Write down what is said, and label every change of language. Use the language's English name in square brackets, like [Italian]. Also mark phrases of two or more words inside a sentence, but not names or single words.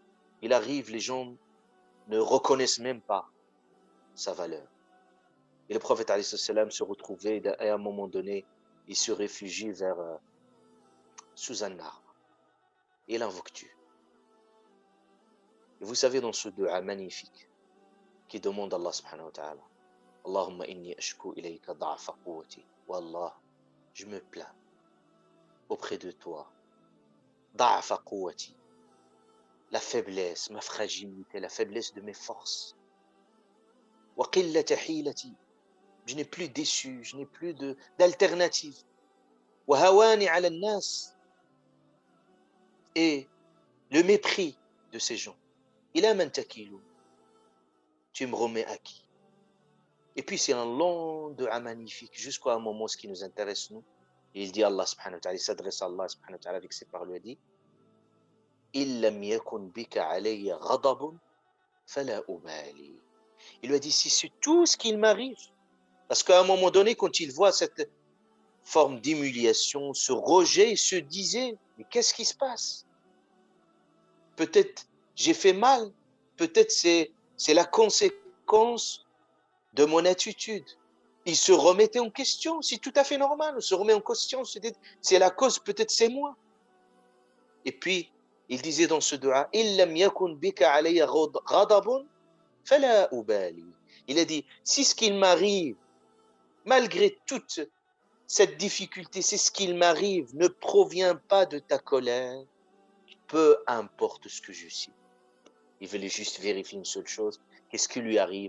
[French] Il arrive, les gens ne reconnaissent même pas sa valeur. Et le prophète [Arabic] عليه السلام [French] se retrouvait, et à un moment donné, il se réfugie sous un arbre. Et il invoque Dieu. Et vous savez, dans ce dua magnifique, qui demande à Allah [Arabic] سبحانه وتعالى, اللهم إني أشكو إليك ضعف قوتي. والله, [French] je me plains auprès de toi. [Arabic] ضعف قوتي. [French] La faiblesse, ma fragilité, la faiblesse de mes forces. [Arabic] وقلة حيلتي. [French] Je n'ai plus d'issue, je n'ai plus d'alternative. [Arabic] وهواني على الناس. [French] Et le mépris de ces gens. [Arabic] إلى من تكلني. [French] Tu me remets à qui? Et puis c'est un long dua magnifique jusqu'à un moment, ce qui nous intéresse nous. Et il dit Allah [Arabic] سبحانه وتعالى, [French] il s'adresse à Allah [Arabic] سبحانه وتعالى [French] avec ses paroles, il dit [Arabic] إن لم يكن بك علي غضب فلا أبالي. [French] Il lui a dit si c'est tout ce qu'il m'arrive, parce qu'à un moment donné, quand il voit cette forme d'humiliation, ce rejet, il se disait mais qu'est-ce qui se passe? Peut-être j'ai fait mal, peut-être c'est la conséquence de mon attitude. Il se remettait en question, c'est tout à fait normal, on se remet en question, c'est la cause, peut-être c'est moi. Et puis, il disait dans ce dua, [Arabic] إن لم يكن بك علي غضب فلا أبالي. [French] Il a dit, si ce qu'il m'arrive, malgré toute cette difficulté, si ce qu'il m'arrive ne provient pas de ta colère, peu importe ce que je suis. Il voulait juste vérifier une seule chose, qu'est-ce qui lui arrive?